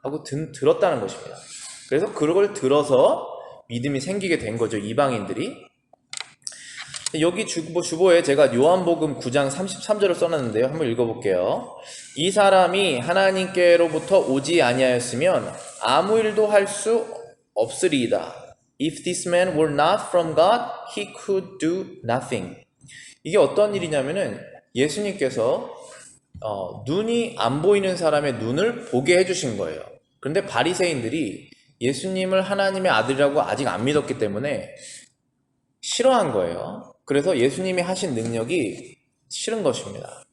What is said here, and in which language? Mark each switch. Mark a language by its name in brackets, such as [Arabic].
[Korean] 하고 들었다는 것입니다. 그래서 그걸 들어서 믿음이 생기게 된 거죠, 이방인들이. 여기 주보에 제가 요한복음 9장 33절을 써놨는데요. 한번 읽어볼게요. 이 사람이 하나님께로부터 오지 아니하였으면 아무 일도 할 수 없으리이다. [English] If this man were not from God, he could do nothing. [Korean] 이게 어떤 일이냐면은 예수님께서 눈이 안 보이는 사람의 눈을 보게 해주신 거예요. 그런데 바리새인들이 예수님을 하나님의 아들이라고 아직 안 믿었기 때문에 싫어한 거예요. 그래서 예수님이 하신 능력이 싫은 것입니다.